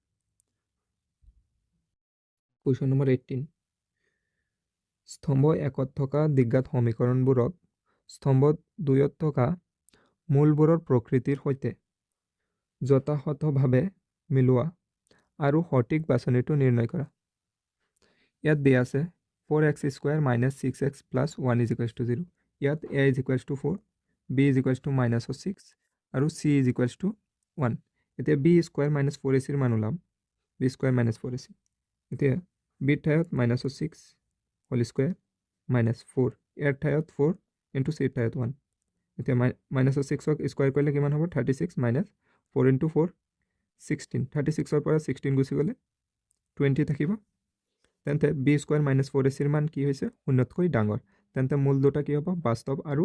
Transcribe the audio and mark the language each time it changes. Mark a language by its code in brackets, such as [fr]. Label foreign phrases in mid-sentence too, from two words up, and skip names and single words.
[as] কোৱেশ্চন নম্বৰ 18 স্তম্ভ 1ত থকা দ্বিঘাত সমীকৰণবোৰক স্তম্ভ 2ত থকা মূলবোৰৰ প্ৰকৃতিৰ সৈতে যথাযথভাৱে মিলোৱা আৰু সঠিক বাছনিটো নিৰ্ণয় কৰা ইয়াত দিয়া আছে 4x [en] square minus 6x plus 1 is equals to 0 ইয়াত a is equals to 4 b is equals to minus 6 আৰু c is equals to 1 এতিয়া b square minus 4ac [as] ৰ মান ওলাম [en] b square minus 4ac এতিয়া b [as] ঠাইত [en] minus 6 whole square minus 4 [as] ইয়াৰ ঠাইত [en] 4 into c [as] ঠাইত 1 এতিয়া [en] minus 6 square [as] কৰিলে কিমান হ'ব 36 মাইনাছ 4 × 4 16 36ৰ পৰা 16 গুচি গ'লে 20 থাকিব তেন্তে [en] b square minus 4ac [as] মান কি হৈছে শূন্যতকৈ ডাঙৰ তেন্তে মূল দুটা কি হ'ব বাস্তৱ আৰু